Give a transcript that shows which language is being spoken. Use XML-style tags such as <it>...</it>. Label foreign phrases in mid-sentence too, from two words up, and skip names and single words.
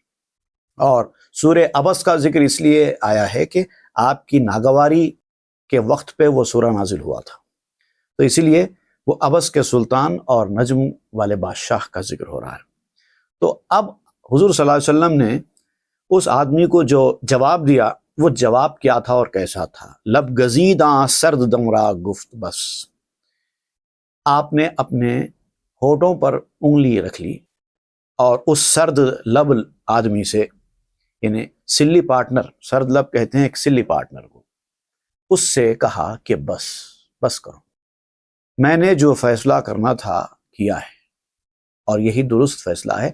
<ur>اور سورہ ابس کا ذکر اس لیے آیا ہے کہ آپ کی ناگواری کے وقت پہ وہ سورہ نازل ہوا تھا، تو اسی لیے وہ ابس کے سلطان اور نجم والے بادشاہ کا ذکر ہو رہا ہے۔ تو اب حضور صلی اللہ علیہ وسلم نے اس آدمی کو جو جواب دیا وہ جواب کیا تھا اور کیسا تھا؟</ur> <fa>لب گزیداں سرد دمرا گفت بس۔</fa> <ur>آپ نے اپنے ہونٹوں پر انگلی رکھ لی اور اس سرد لب آدمی سے، یعنی</ur> <en>silly partner,</en> <ur>سرد لب کہتے ہیں ایک</ur> <en>silly partner</en> <ur>کو، اس سے کہا کہ بس کرو، میں نے جو فیصلہ کرنا تھا کیا ہے اور یہی درست فیصلہ ہے۔</ur>